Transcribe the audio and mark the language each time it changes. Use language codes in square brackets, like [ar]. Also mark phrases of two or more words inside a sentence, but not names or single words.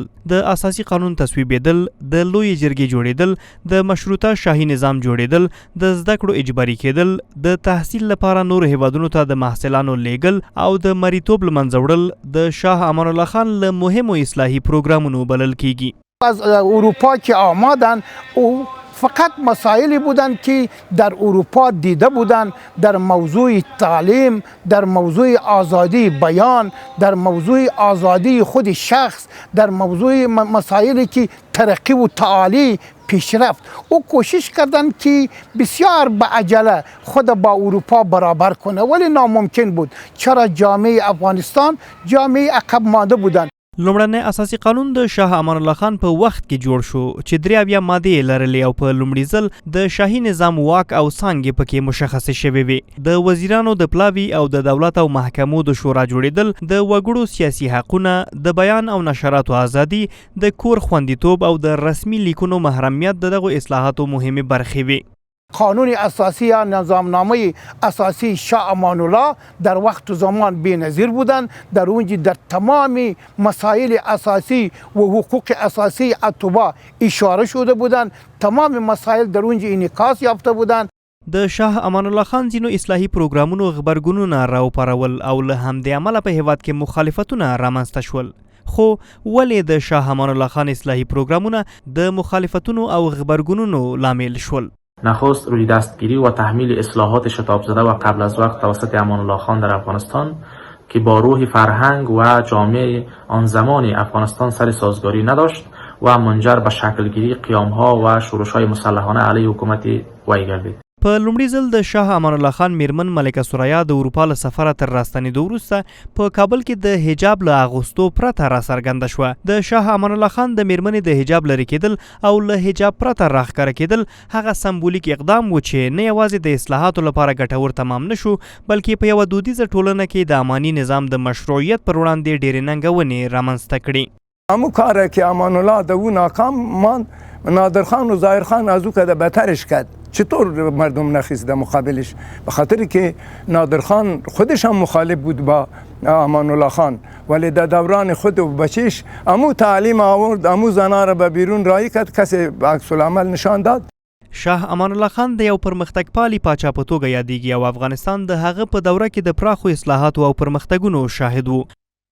[ps] د اساسي قانون تصویبېدل، د لویې جرګې جوړېدل، د مشروطه شاهي نظام جوړېدل، د زده کړو اجباري کېدل، د تحصیل لپاره نور هیوادونو ته د محصلانو لیږل او د مریتوب له منځه وړل د شاه امان الله خان له مهمو اصلاحي پروګرامونو بلل کیږي. [fa] از اروپا که آمدن او فقط مسائلی بودند که در اروپا دیده بودند، در موضوع تعلیم، در موضوع آزادی بیان، در موضوع آزادی خود شخص، در موضوع مسائلی که ترقی و تعالی پیشرفت. او کوشش کردند که بسیار به عجله خود با اروپا برابر کنه، ولی ناممکن بود. چرا جامعه افغانستان جامعه عقب مانده بودند. [ps] لومړنی اساسي قانون د شاه امان الله خان په وخت کې جوړ شو چې 83 مادې لرلې او په لومړي ځل د شاهي نظام واک او څانګې پکې مشخصې شوې وې. د وزیرانو د پلاوي او د دولت او محکمو د شورا جوړېدل، د وګړو سیاسي حقونه، د بیان او نشراتو ازادي، د کور خوندیتوب او د رسمي لیکونو محرمیت دغه اصلاحاتو مهمه برخې وې. [fa] قانون اساسی یا نظامنامه اساسی شاه امان الله در وقت و زمان بی‌نظیر بودند. در اونجا در تمام مسائل اساسی و حقوق اساسی اتباع اشاره شده بودند. تمام مسائل در اونجا انعکاس یافته بودند. [ps] د شاه امان الله خان ځینو اصلاحي پروګرامونو غبرګونونه راوپارول او له همدې امله په هیواد کې مخالفتونه رامنځته شول. خو ولې د شاه امان الله خان اصلاحي پروګرامونه د مخالفتونو او غبرګونونو لامل شول؟ [fa] نخست روی دستگیری و تحمیل اصلاحات شتاب زده و قبل از وقت توسط امان الله خان در افغانستان که با روح فرهنگ و جامعه آن زمان افغانستان سر سازگاری نداشت و منجر به شکلگیری قیامها و شورش‌های مسلحانه علیه حکومت وی گردید. [ps] په لومړي ځل د شاه امان الله خان میرمن ملکه ثریا د اروپا له سفره تر راستنېدو وروسته په کابل کې د حجاب له اغوستو پرته راڅرګنده شوه. د شاه امان الله خان د میرمنې د حجاب لرې کېدل او له حجاب پرته راښکاره کېدل هغه سمبولیک اقدام و چې نه یوازې د اصلاحاتو لپاره ګټور تمام نه شو، بلکې په یوه دودیزه ټولنه کې د اماني نظام د مشروعیت پر وړاندې ډېرې ننګونې رامنځته کړي. [fa] همون کاره که امان الله د او ناکام ماند، نادر خان و ظاهر خان از او که بهترش کرد. چطور مردم نخیزده مقابلش؟ به خاطر که نادر خان خودش هم مخالف بود با امان الله خان، ولی در دوران خود و بچهش امو تعلیم آورد، امو زنها را به بیرون رایی کرد، کسی عکس العمل نشان داد. [ps] شاه امان الله خان د یو پرمختګ پالي پاچا په توګه یادېږي او افغانستان د هغه په دوره کې د پراخو اصلاحاتو او پرمختګونو شاهد و.